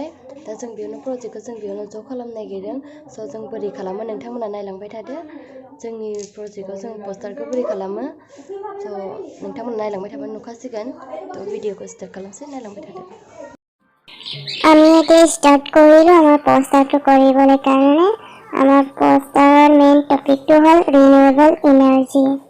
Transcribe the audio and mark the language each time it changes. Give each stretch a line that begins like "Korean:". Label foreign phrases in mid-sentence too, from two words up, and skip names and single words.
Bodo: दा जों बेयावनो प्रजेक्टखौ जों बेयावनो ज' खालामनो नागिरदों। जों बोरै खालामो नोंथांमोना नायलांबाय थादो। जोंनि प्रजेक्टआव जों पस्टारखौ बोरै खालामो। नोंथांमोना नायलांबाय थाबानो नुखासिगोन। ভিডিঅ'खौ स्टार्ट खालामसै, नायलांबाय थादो।
Assamese: আমি এতিয়া স্টাर्ट কৰিলো আমাৰ পোষ্টাৰটো কৰিবলৈ কাৰণে। আমাৰ পোষ্টাৰৰ
English: main topicটো
Assamese: হ'ল
English: renewable energy.